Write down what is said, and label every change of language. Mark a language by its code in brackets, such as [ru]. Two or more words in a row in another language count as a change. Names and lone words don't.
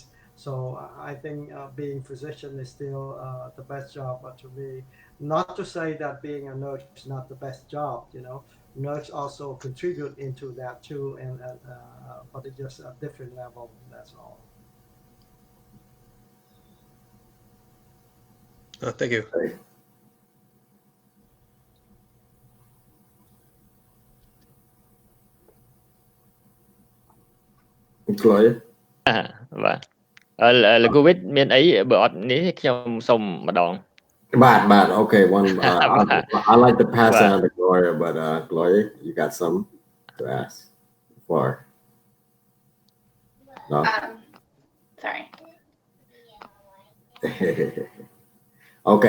[en] So I think being physician is still the best job to me. Not to say that being a nurse is not the best job. Nurse also contribute into that too, and but it's just a different level. That's all. Thank you. Gloria. [km] បាទលោកគូវិតមានអីបើអត់នេះខ្ញុំសូមម្ដង [en] Bad. Okay, one. I like to pass Bad. on to Gloria, but Gloria, you got something to ask for? No. Sorry. Okay.